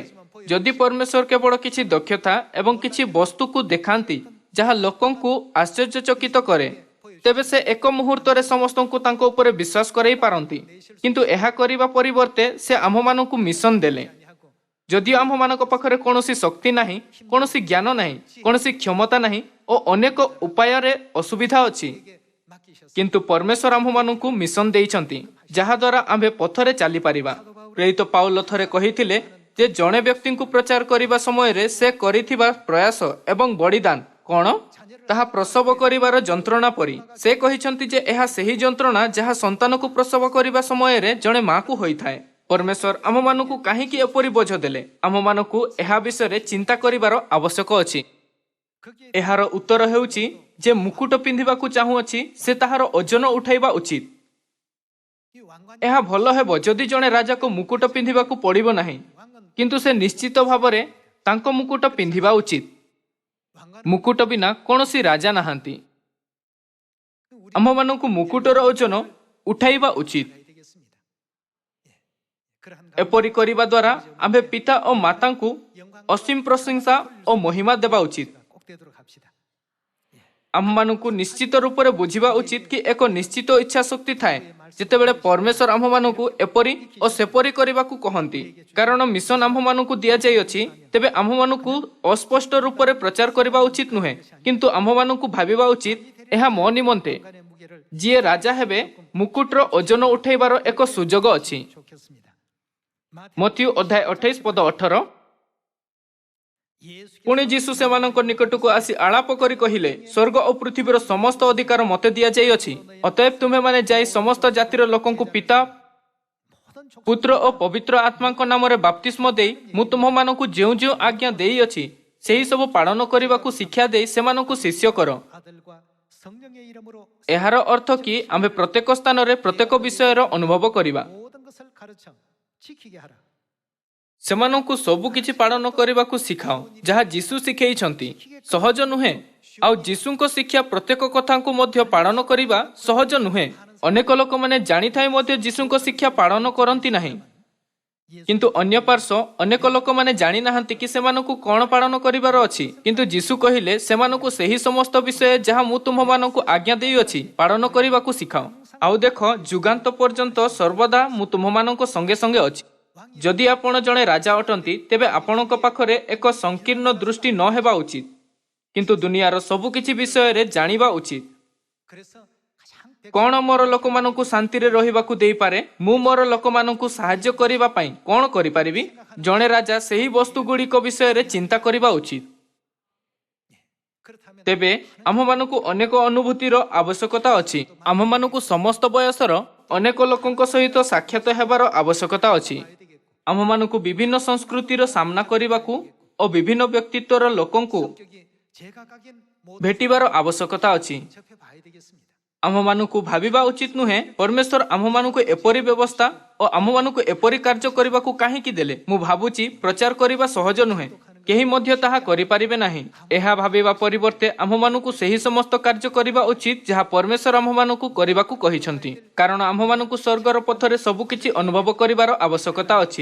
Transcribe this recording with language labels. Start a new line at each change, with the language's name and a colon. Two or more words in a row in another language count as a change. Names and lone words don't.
Odia: ଯଦି ପରମେଶ୍ୱର କେବଳ କିଛି ଦକ୍ଷତା ଏବଂ କିଛି ବସ୍ତୁକୁ ଦେଖାନ୍ତି ଯାହା ଲୋକଙ୍କୁ ଆଶ୍ଚର୍ଯ୍ୟଚକିତ କରେ, ତେବେ ସେ ଏକ ମୁହୂର୍ତ୍ତରେ ସମସ୍ତଙ୍କୁ ତାଙ୍କ ଉପରେ ବିଶ୍ୱାସ କରାଇ ପାରନ୍ତି। କିନ୍ତୁ ଏହା କରିବା ପରିବର୍ତ୍ତେ ସେ ଆମ୍ଭମାନଙ୍କୁ ମିଶନ ଦେଲେ।
Korean: 하고
Odia: ଯଦିଓ ଆମ୍ଭମାନଙ୍କ ପାଖରେ କୌଣସି ଶକ୍ତି ନାହିଁ, କୌଣସି ଜ୍ଞାନ ନାହିଁ, କୌଣସି କ୍ଷମତା ନାହିଁ ଓ ଅନେକ ଉପାୟରେ ଅସୁବିଧା ଅଛି,
Korean: 이게 맡기셨어.
Odia: କିନ୍ତୁ ପରମେଶ୍ୱର ଆମ୍ଭମାନଙ୍କୁ ମିଶନ ଦେଇଛନ୍ତି, ଯାହାଦ୍ୱାରା ଆମ୍ଭେ ପଥରେ ଚାଲିପାରିବା। ପ୍ରେରିତ ପାଉଲ ଥରେ କହିଥିଲେ ଯେ ଜଣେ ବ୍ୟକ୍ତିଙ୍କୁ ପ୍ରଚାର କରିବା ସମୟରେ ସେ କରିଥିବା ପ୍ରୟାସ ଏବଂ ବଳିଦାନ କ'ଣ? ତାହା ପ୍ରସବ କରିବାର ଯନ୍ତ୍ରଣା ପରି। ସେ କହିଛନ୍ତି ଯେ ଏହା ସେହି ଯନ୍ତ୍ରଣା ଯାହା ସନ୍ତାନକୁ ପ୍ରସବ କରିବା ସମୟରେ ଜଣେ ମାଆକୁ ହୋଇଥାଏ। ପରମେଶ୍ୱର ଆମମାନଙ୍କୁ କାହିଁକି ଏପରି ବୋଝ ଦେଲେ? ଆମମାନଙ୍କୁ ଏହା ବିଷୟରେ ଚିନ୍ତା କରିବାର ଆବଶ୍ୟକ ଅଛି।
Korean: 거기에
Odia: ଏହାର ଉତ୍ତର ହେଉଛି ଯେ ମୁକୁଟ ପିନ୍ଧିବାକୁ ଚାହୁଁଅଛି ସେ ତାହାର ଓଜନ ଉଠାଇବା ଉଚିତ।
Korean: 이 왕관
Odia: ଏହା ଭଲ ହେବ ଯଦି ଜଣେ ରାଜାକୁ ମୁକୁଟ ପିନ୍ଧିବାକୁ ପଡ଼ିବ ନାହିଁ,
Korean: 왕관
Odia: କିନ୍ତୁ ସେ ନିଶ୍ଚିତ ଭାବରେ ତାଙ୍କ ମୁକୁଟ ପିନ୍ଧିବା ଉଚିତ।
Korean: 왕관
Odia: ମୁକୁଟ ବିନା କୌଣସି ରାଜା ନାହାନ୍ତି।
Korean: 우리
Odia: ଆମ୍ଭମାନଙ୍କୁ ମୁକୁଟର ଓଜନ ଉଠାଇବା ଉଚିତ।
Korean: 해야 되겠습니다. 예. 그러한
Odia: ଏପରି କରିବା ଦ୍ୱାରା ଆମ୍ଭେ ପିତା ଓ ମାତାଙ୍କୁ ଅସୀମ ପ୍ରଶଂସା ଓ ମହିମା ଦେବା ଉଚିତ।
Korean: 꼭 되도록 합시다.
Odia: ଆମ୍ଭମାନଙ୍କୁ ନିଶ୍ଚିତ ରୂପରେ ବୁଝିବା ଉଚିତ କି ଏକ ନିଶ୍ଚିତ ଇଚ୍ଛା ଶକ୍ତି ଥାଏ ଯେତେବେଳେ ପରମେଶ୍ୱର ଆମ୍ଭମାନଙ୍କୁ ଏପରି ଓ ସେପରି କରିବାକୁ କହନ୍ତି। କାରଣ ମିଶନ ଆମ୍ଭମାନଙ୍କୁ ଦିଆଯାଇଅଛି, ତେବେ ଆମ୍ଭମାନଙ୍କୁ ଅସ୍ପଷ୍ଟ ରୂପରେ ପ୍ରଚାର କରିବା ଉଚିତ ନୁହେଁ, କିନ୍ତୁ ଆମ୍ଭମାନଙ୍କୁ ଭାବିବା ଉଚିତ ଏହା ମୋ ନିମନ୍ତେ
Korean: 왕관의 무게를
Odia: ଯିଏ ରାଜା ହେବେ ମୁକୁଟର ଓଜନ ଉଠାଇବାର ଏକ ସୁଯୋଗ ଅଛି।
Korean: 좋겠습니다.
Odia: ମଥ୍ୟୁ ଅଧ୍ୟାୟ 28 ପଦ 18।
Korean: 예수께서
Odia: ପୁଣି ଯୀଶୁ ସେମାନଙ୍କ ନିକଟକୁ ଆସି ଆଳାପ କରି କହିଲେ, ସ୍ୱର୍ଗ ଓ ପୃଥିବୀର ସମସ୍ତ ଅଧିକାର ମୋତେ ଦିଆଯାଇଅଛି। ଅତଏବ ତୁମେମାନେ ଯାଇ ସମସ୍ତ ଜାତିର ଲୋକଙ୍କୁ ପିତା,
Korean: 모든 족
Odia: ପୁତ୍ର ଓ ପବିତ୍ର ଆତ୍ମାଙ୍କ ନାମରେ ବାପ୍ତିସ୍ମ ଦେଇ ମୁଁ ତୁମମାନଙ୍କୁ ଯେଉଁ ଯେଉଁ ଆଜ୍ଞା ଦେଇଅଛି ସେହି ସବୁ ପାଳନ କରିବାକୁ ଶିକ୍ଷା ଦେଇ ସେମାନଙ୍କୁ ଶିଷ୍ୟ କର।
Korean: 아들과 성령의 이름으로
Odia: ଏହାର ଅର୍ଥ କି ଆମ୍ଭେ ପ୍ରତ୍ୟେକ ସ୍ଥାନରେ ପ୍ରତ୍ୟେକ ବିଷୟର ଅନୁଭବ କରିବା।
Korean: 모든 것을 가르쳐 지키게 하라.
Odia: ସେମାନଙ୍କୁ ସବୁ କିଛି ପାଳନ କରିବାକୁ ଶିଖାଅ ଯାହା ଯୀଶୁ ଶିଖେଇଛନ୍ତି। ସହଜ ନୁହେଁ, ଆଉ ଯୀଶୁଙ୍କ ଶିକ୍ଷା ପ୍ରତ୍ୟେକ କଥାଙ୍କୁ ମଧ୍ୟ ପାଳନ କରିବା ସହଜ ନୁହେଁ। ଅନେକ ଲୋକମାନେ ଜାଣିଥାଇ ମଧ୍ୟ ଯୀଶୁଙ୍କ ଶିକ୍ଷା ପାଳନ କରନ୍ତି ନାହିଁ। କିନ୍ତୁ ଅନ୍ୟ ପାର୍ଶ୍ୱ ଅନେକ ଲୋକମାନେ ଜାଣିନାହାନ୍ତି କି ସେମାନଙ୍କୁ କ'ଣ ପାଳନ କରିବାର ଅଛି। କିନ୍ତୁ ଯୀଶୁ କହିଲେ ସେମାନଙ୍କୁ ସେହି ସମସ୍ତ ବିଷୟ ଯାହା ମୁଁ ତୁମମାନଙ୍କୁ ଆଜ୍ଞା ଦେଇଅଛି ପାଳନ କରିବାକୁ ଶିଖାଅ। ଆଉ ଦେଖ, ଯୁଗାନ୍ତ ପର୍ଯ୍ୟନ୍ତ ସର୍ବଦା ମୁଁ ତୁମମାନଙ୍କ ସଙ୍ଗେ ସଙ୍ଗେ ଅଛି। ଯଦି ଆପଣ ଜଣେ ରାଜା ଅଟନ୍ତି, ତେବେ ଆପଣଙ୍କ ପାଖରେ ଏକ ସଂକୀର୍ଣ୍ଣ ଦୃଷ୍ଟି ନ ହେବା ଉଚିତ, କିନ୍ତୁ ଦୁନିଆର ସବୁ କିଛି ବିଷୟରେ ଜାଣିବା ଉଚିତ।
Korean: 그래서 가장
Odia: କ'ଣ ମୋର ଲୋକମାନଙ୍କୁ ଶାନ୍ତିରେ ରହିବାକୁ ଦେଇପାରେ? ମୁଁ ମୋର ଲୋକମାନଙ୍କୁ ସାହାଯ୍ୟ କରିବା ପାଇଁ କ'ଣ କରିପାରିବି? ଜଣେ ରାଜା ସେହି ବସ୍ତୁଗୁଡ଼ିକ ବିଷୟରେ ଚିନ୍ତା କରିବା ଉଚିତ।
Korean: 그렇다면
Odia: ତେବେ ଆମ୍ଭମାନଙ୍କୁ ଅନେକ ଅନୁଭୂତିର ଆବଶ୍ୟକତା ଅଛି। ଆମ୍ଭମାନଙ୍କୁ ସମସ୍ତ ବୟସର ଅନେକ ଲୋକଙ୍କ ସହିତ ସାକ୍ଷାତ ହେବାର ଆବଶ୍ୟକତା ଅଛି। ଆମ୍ଭମାନଙ୍କୁ ବିଭିନ୍ନ ସଂସ୍କୃତିର ସାମ୍ନା କରିବାକୁ ଓ ବିଭିନ୍ନ ବ୍ୟକ୍ତିତ୍ୱର ଲୋକଙ୍କୁ
Korean: 성격이 제각각인 모든
Odia: ଭେଟିବାର ଆବଶ୍ୟକତା ଅଛି।
Korean: 접해 봐야 되겠습니다.
Odia: ଆମ୍ଭମାନଙ୍କୁ ଭାବିବା ଉଚିତ ନୁହେଁ ପରମେଶ୍ୱର ଆମ୍ଭମାନଙ୍କୁ ଏପରି ବ୍ୟବସ୍ଥା ଓ ଆମ୍ଭମାନଙ୍କୁ ଏପରି କାର୍ଯ୍ୟ କରିବାକୁ କାହିଁକି ଦେଲେ। ମୁଁ ଭାବୁଛି ପ୍ରଚାର କରିବା ସହଜ ନୁହେଁ, କେହି ମଧ୍ୟ ତାହା କରିପାରିବେ ନାହିଁ। ଏହା ଭାବିବା ପରିବର୍ତ୍ତେ ଆମ୍ଭମାନଙ୍କୁ ସେହି ସମସ୍ତ କାର୍ଯ୍ୟ କରିବା ଉଚିତ ଯାହା ପରମେଶ୍ୱର ଆମ୍ଭମାନଙ୍କୁ କରିବାକୁ କହିଛନ୍ତି, କାରଣ ଆମ୍ଭମାନଙ୍କୁ ସ୍ୱର୍ଗର ପଥରେ ସବୁକିଛି ଅନୁଭବ କରିବାର ଆବଶ୍ୟକତା ଅଛି।